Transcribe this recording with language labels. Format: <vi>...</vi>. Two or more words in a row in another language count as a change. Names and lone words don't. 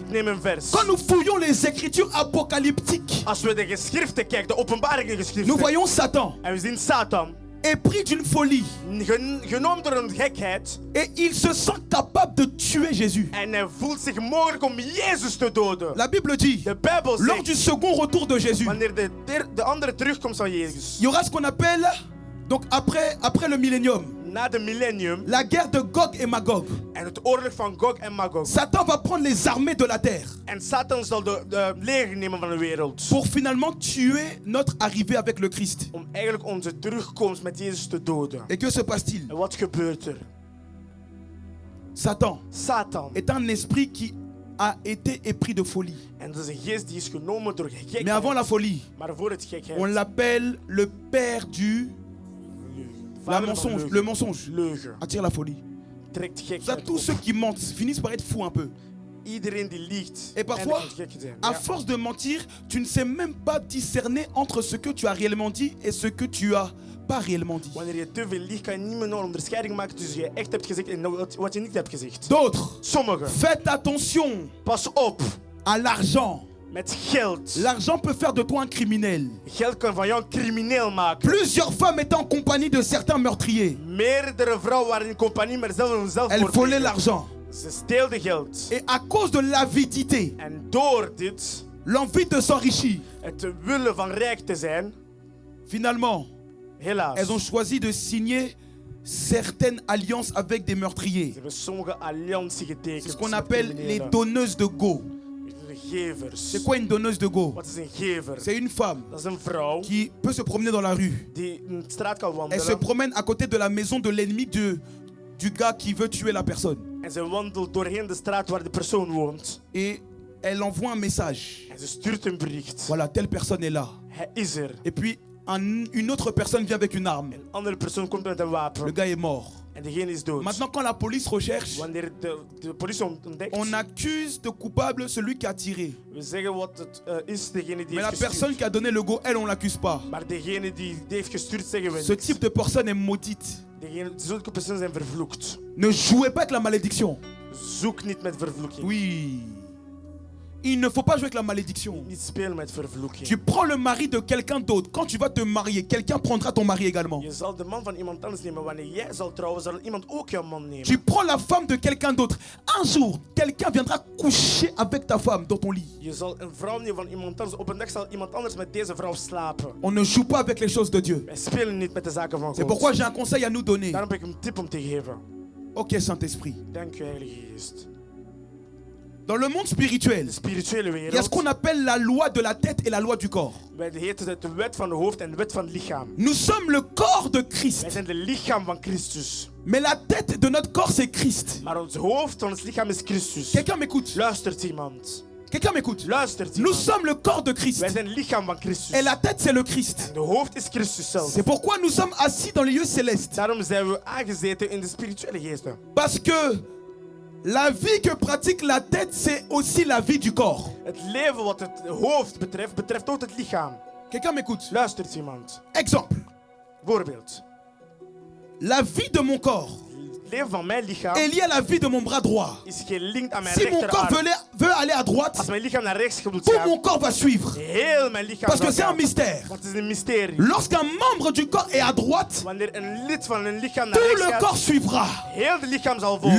<nl>Ik neem een vers.</nl> <fr>Quand nous fouillons les écritures apocalyptiques,</fr> <nl>Als we de geschriften kijken, de openbaringen</nl> <fr>nous</fr> <nl>geschriften.</nl> <fr>voyons Satan</fr> <nl>En we zien Satan.</nl> <fr>épris d'une folie.</fr> <nl>Genomen door een gekheid.</nl> <fr>Et il se sent capable de tuer Jésus.</fr> <nl>En hij voelt zich mogelijk om Jezus te doden.</nl> <fr>La Bible dit,</fr> <nl>De Bijbel</nl> <fr>lors du</fr> <nl>zegt,</nl> <fr>second retour de Jésus,</fr> <nl>wanneer de andere terugkomst van Jezus.</nl> <fr>il y aura ce qu'on appelle, donc après le millénium,</fr> <nl>Na de millennium</nl> <fr>la guerre de Gog et Magog.</fr> <nl>en het oorlog van Gog en Magog.</nl> <fr>Satan va prendre les armées de la terre</fr> <nl>En Satan zal de leger nemen van de wereld.</nl> <fr>pour finalement tuer notre arrivée avec le Christ.</fr> <nl>Om eigenlijk onze terugkomst met Jezus te doden.</nl> <fr>Et que se passe-t-il?</fr> <nl>En wat gebeurt er?</nl> <fr>Satan</fr> <nl>Satan.</nl> <fr>est un esprit qui a été épris de folie.</fr> <nl>En dat is een geest die is genomen door gekheid.</nl> <fr>Mais avant la folie,</fr> <nl>Maar voor het gekheid.</nl> <fr>on l'appelle le père du la mensonge. Le mensonge</fr> <nl>Leugen.</nl> <fr>attire la folie.</fr> <nl>Trekt</nl> <fr>Ça,</fr> <nl>gekheid</nl> <fr>tous</fr> <nl>op.</nl> <fr>ceux qui mentent finissent par être fous un peu.</fr> <nl>Iedereen die liegt.</nl> <fr>Et parfois,</fr> <nl>eindigt gek te zijn.</nl> <fr>à</fr> <nl>Ja.</nl> <fr>force de mentir, tu ne sais même pas discerner entre ce que tu as réellement dit et ce que tu as pas réellement dit.</fr> <nl>Wanneer je te veel liegt, kan je niet meer een onderscheiding maken tussen je echt hebt gezegd en wat je niet hebt gezegd.</nl> <fr>D'autres,</fr> <nl>Sommigen.</nl> <fr>faites attention</fr> <nl>Pas op</nl> <fr>à l'argent.</fr> <nl>met geld.</nl> <fr>L'argent peut faire de toi un criminel.</fr> <nl>Geld kan van jou een crimineel maken.</nl> <fr>Plusieurs femmes étaient en compagnie de certains meurtriers.</fr> <nl>Meerdere vrouwen waren in compagnie, maar zelf een zelfmoord.</nl> <fr>Elles volaient</fr> <nl>plegen.</nl> <fr>l'argent.</fr> <nl>Ze steelden geld.</nl> <fr>Et à cause de l'avidité,</fr> <nl>En door dit,</nl> <fr>l'envie de s'enrichir,</fr> <nl>het willen van rijk te zijn,</nl> <fr>finalement,</fr> <nl>helaas.</nl> <fr>elles ont choisi de signer certaines alliances avec des meurtriers.</fr> <nl>Ze hebben sommige allianties</nl> <fr>C'est</fr> <nl>getekend.</nl> <fr>ce qu'on</fr> <nl>met</nl> <fr>appelle les</fr> <nl>criminelen.</nl> <fr>donneuses de go.</fr> <nl>De gevers.</nl> <fr>C'est quoi une donneuse de go?</fr> <nl>Wat is een gever?</nl> <fr>C'est une femme</fr> <nl>Dat is een vrouw</nl> <fr>qui peut se promener dans la rue.</fr> <nl>die in de straat kan</nl> <fr>Elle se</fr> <nl>wandelen.</nl> <fr>promène à côté de la maison de l'ennemi du gars qui veut tuer la personne.</fr> <nl>En ze wandelt doorheen de straat waar de persoon woont.</nl> <fr>Et elle envoie un message.</fr> <nl>En ze stuurt een bericht.</nl> <fr>Voilà, telle personne est là.</fr> <nl>Hij is er.</nl> <fr>Et puis une autre personne vient avec une arme.</fr> <nl>Een andere persoon komt met een</nl> <fr>Le</fr> <nl>wapen.</nl> <fr>gars est mort.</fr> <nl>En degene is dood.</nl> <fr>Maintenant, quand la police recherche,</fr> <nl>Wanneer de politie ontdekt,</nl> <fr>on accuse de coupable celui qui a tiré.</fr> <nl>we zeggen wat het is, degene die</nl> <fr>Mais la</fr> <nl>heeft</nl> <fr>personne</fr> <nl>gestuurd.</nl> <fr>qui a donné le go, elle, on l'accuse pas.</fr> <nl>Maar degene die heeft gestuurd, zeggen we</nl> <fr>Ce</fr> <nl>niks.</nl> <fr>type de personne est maudite.</fr> <nl>Zulke personen zijn vervloekt.</nl> <fr>Ne jouez pas avec la malédiction.</fr> <nl>Zoek niet met vervloeking.</nl> <fr>Oui. Il ne faut pas jouer avec la malédiction.</fr> <nl>Niet spelen met vervloeking.</nl> <fr>Tu prends le mari de quelqu'un d'autre. Quand tu vas te marier, quelqu'un prendra ton mari également.</fr> <nl>Je zal de man van iemand anders nemen. Wanneer jij zal trouwen, zal iemand ook jouw man nemen.</nl> <fr>Tu prends la femme de quelqu'un d'autre. Un jour, quelqu'un viendra coucher avec ta femme dans ton lit.</fr> <nl>Je zal een vrouw nemen van iemand anders. Op een dag zal iemand anders met deze vrouw slapen.</nl> <fr>On ne joue pas avec les choses de Dieu.</fr> <nl>Wij spelen niet met de zaken van</nl> <fr>C'est</fr> <nl>God.</nl> <fr>pourquoi j'ai un conseil à nous donner.</fr> <nl>Daarom heb ik een tip om te geven.</nl> <fr>Ok, Saint-Esprit.</fr> <nl>Dank u, Heilige Geest.</nl> <fr>Dans le monde spirituel,</fr> <nl>De spirituele</nl> <fr>il y a ce</fr> <nl>wereld.</nl> <fr>qu'on appelle la loi de la tête et la loi du corps.</fr> <nl>Wij heten het de wet van de hoofd en de wet van het lichaam.</nl> <fr>Nous sommes le corps de</fr> <nl>Wij</nl> <fr>Christ.</fr> <nl>zijn de lichaam van Christus.</nl> <fr>Mais la tête de notre corps, c'est Christ.</fr> <nl>Maar ons hoofd van ons lichaam is Christus.</nl> <fr>Quelqu'un m'écoute.</fr> <nl>Luistert iemand.</nl> <fr>Quelqu'un m'écoute.</fr> <nl>Luistert</nl> <fr>Nous</fr> <nl>iemand.</nl> <fr>sommes le corps de Christ.</fr> <nl>Wij zijn het lichaam van Christus.</nl> <fr>Et la tête, c'est le Christ.</fr> <nl>De hoofd is Christus zelf.</nl> <fr>C'est pourquoi nous sommes assis dans les lieux célestes.</fr> <nl>Daarom zijn we aangezeten in de spirituele geesten.</nl> <fr>Parce que la vie que pratique la tête, c'est aussi la vie du corps.</fr> <nl>Het leven wat het hoofd betreft, betreft ook het lichaam.</nl> <fr>Quelqu'un m'écoute.</fr> <nl>Luistert iemand.</nl> <fr>Exemple.</fr> <nl>Voorbeeld.</nl> <fr>La vie de mon corps,</fr> <nl>Het leven van mijn lichaam</nl> <fr>est lié à la vie de mon bras droit.</fr> <nl>is gelinkt aan mijn</nl> <fr>Si mon corps</fr> <nl>rechterarm.</nl> <fr>veut aller à droite,</fr> <nl>Als mijn lichaam naar rechts moet</nl> <fr>tout</fr> <nl>gaan,</nl> <fr>mon corps va suivre.</fr> <nl>heel mijn lichaam</nl> <fr>Parce que</fr> <nl>zal</nl> <fr>c'est un</fr> <nl>gaan.</nl> <fr>mystère.</fr> <nl>Want het is een mysterie.</nl> <fr>Lorsqu'un membre du corps est à droite,</fr> <nl>Wanneer een lid van een lichaam naar</nl> <fr>tout</fr> <nl>rechts</nl> <fr>le</fr> <nl>gaat,</nl> <fr>corps suivra.</fr> <nl>heel het lichaam zal volgen.</nl>